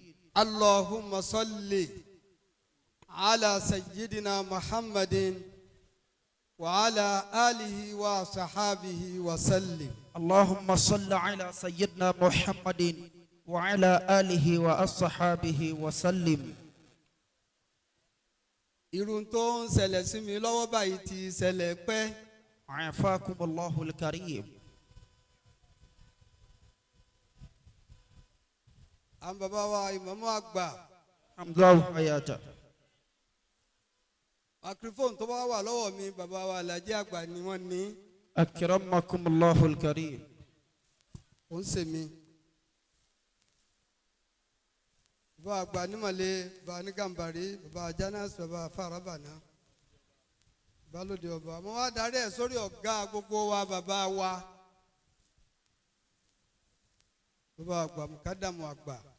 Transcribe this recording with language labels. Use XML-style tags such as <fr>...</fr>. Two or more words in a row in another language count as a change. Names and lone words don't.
<ar>اللهم صل على سيدنا محمد وعلى آله وصحابه وسلم. اللهم صل على سيدنا محمد وعلى آله وأصحابه وسلم.</ar> <yo>irun tó ń ṣẹlẹ̀ sí mi lọ́wọ́ báyìí ti ṣẹlẹ̀ pẹ́.</yo> <ar>عافاكم الله الكريم.</ar> <yo>àwọn bàbá wa ìmáàmù àgbà.</yo> <ar>الله حياته.</ar> <yo>microphone tó bá wà lọ́wọ́ mi bàbá wa Alhaja àgbà ni wọ́n ní.</yo> <ar>أكرمكم الله الكريم.</ar> <yo>ó ń ṣe mi. bàbá àgbà nímọ̀lẹ́ bàbá ní Gàmbàrí bàbá Janas bàbá Farabana bàbá lóde ọba mo wá darí ẹ̀ sórí ọ̀gá gbogbo wa bàbá wa bàbá àgbà mùkádàmù àgbà.</yo>